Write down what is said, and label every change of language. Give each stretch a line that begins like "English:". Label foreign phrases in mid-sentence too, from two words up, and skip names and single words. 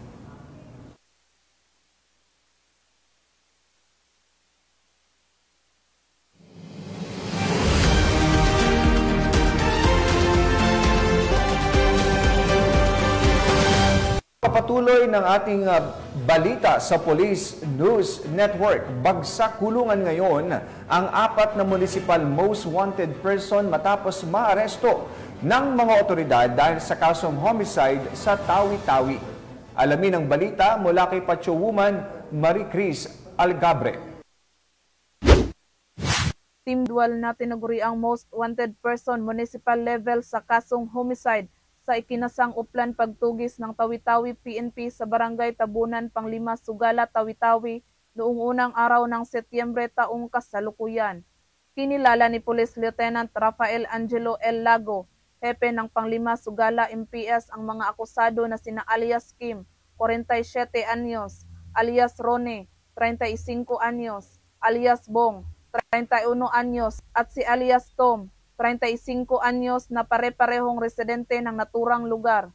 Filipino: Patuloy ng ating balita sa Police News Network. Bagsak kulungan ngayon ang 4 na municipal
English: most wanted person
Filipino: matapos maaresto ng mga otoridad dahil sa kasong homicide sa Tawi-Tawi. Alamin ang balita mula kay Pacho Woman Marie Cris Algabre. Team Dual na tinaguri ang
English: most wanted person municipal level
Filipino: sa kasong homicide sa ikinasang uplan pagtugis ng Tawi-Tawi PNP sa Barangay Tabunan, Panglima, Sugala, Tawi-Tawi noong unang araw ng Setyembre taong kasalukuyan. Kinilala ni Police Lieutenant Rafael Angelo L. Lago, hepe ng Panglima, Sugala, MPS ang mga akusado na sina alias Kim, 47 anyos, alias Rone, 35 anyos, alias Bong, 31 anyos at si alias Tom, 35 anyos na pare-parehong residente ng naturang lugar.